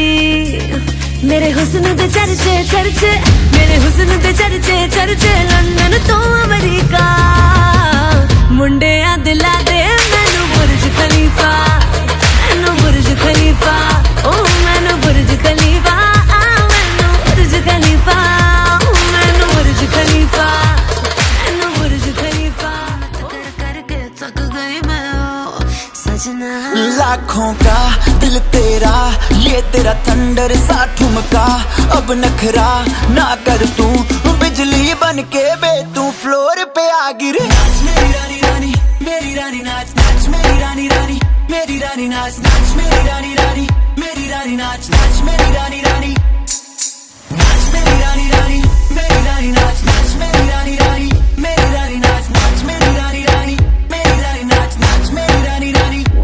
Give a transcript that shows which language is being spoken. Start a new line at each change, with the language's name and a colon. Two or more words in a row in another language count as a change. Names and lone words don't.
Punjabi: ਮੇਰੇ ਹੁਸਨ ਦੇ ਚਰਚੇ ਚਰਚੇ, ਮੇਰੇ ਹੁਸਨ ਦੇ ਚਰਚੇ ਚਰਚੇ, ਲੰਦਨ ਤੋ ਅਮਰੀਕਾ, ਮੁੰਡੇ ਆ ਦਿਲਾ ਦੇ ਮੈਨੂੰ ਬੁਰਜ ਖਲੀਫਾ, ਮੈਨੂੰ ਬੁਰਜ ਖਲੀਫਾ, ਓ ਮੈਨੂੰ ਬੁਰਜ ਖਲੀਫਾ, ਮੈਨੂੰ ਬੁਰਜ ਖਲੀਫਾ, ਮੈਨੂੰ ਬੁਰਜ ਖਲੀਫਾ, ਮੈਨੂੰ ਬੁਰਜ ਖਲੀਫਾ, ਕਰ ਕਰਕੇ ਥਕ ਗਈ ਮੈਂ ਸਜਣਾ।
Hindi: लाखों का दिल तेरा, ये तेरा थंडर सा ठुमका, अब नखरा ना कर तू, बिजली बन के बे तू फ्लोर पे आ गिरे। नाच मेरी रानी रानी, मेरी रानी नाच नाच मेरी रानी रानी, मेरी रानी नाच नाच मेरी रानी रानी, मेरी रानी नाच नाच मेरी रानी रानी, नाच मेरी रानी रानी, मेरी रानी नाच नाच मेरी रानी रानी, मेरी रानी नाच नाच मेरी रानी रानी, मेरी रानी नाच नाच मेरी रानी रानी।